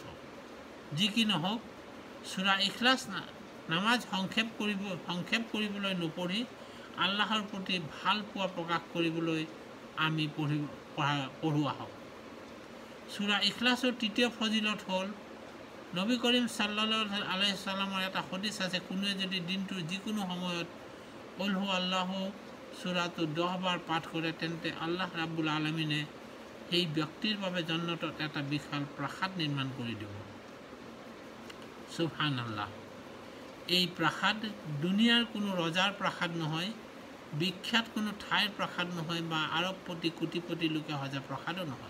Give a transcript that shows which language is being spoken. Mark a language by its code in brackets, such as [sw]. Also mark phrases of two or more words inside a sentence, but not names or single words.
[as] যি কি নহওক, সূৰা ইখলাছ নামাজ সংক্ষেপ কৰিবলৈ নপঢ়ি আল্লাহৰ প্ৰতি ভাল পোৱা প্ৰকাশ কৰিবলৈ আমি পঢ়োৱা হওক। সূৰা ইখলাছৰ তৃতীয় ফজিলত হ'ল নবী কৰিম [ar] صلى الله عليه وسلم [as] এটা হাদিছ আছে, কোনোৱে যদি দিনটোৰ যিকোনো সময়ত কুল হু আল্লাহু সূৰাটো 10 বাৰ পাঠ কৰে তেন্তে আল্লাহ ৰাব্বুল আলামিনে সেই ব্যক্তিৰ বাবে জান্নাতত এটা বিশাল প্ৰাসাদ নিৰ্মাণ কৰি দিব। সুবহানাল্লাহ। এই প্ৰাসাদ দুনিয়াৰ কোনো ৰজাৰ প্ৰাসাদ নহয়, বিখ্যাত কোনো ঠাইৰ প্ৰাসাদ নহয় বা আৰবপতি কোটিপতি লোকে সজা প্ৰাসাদো নহয়।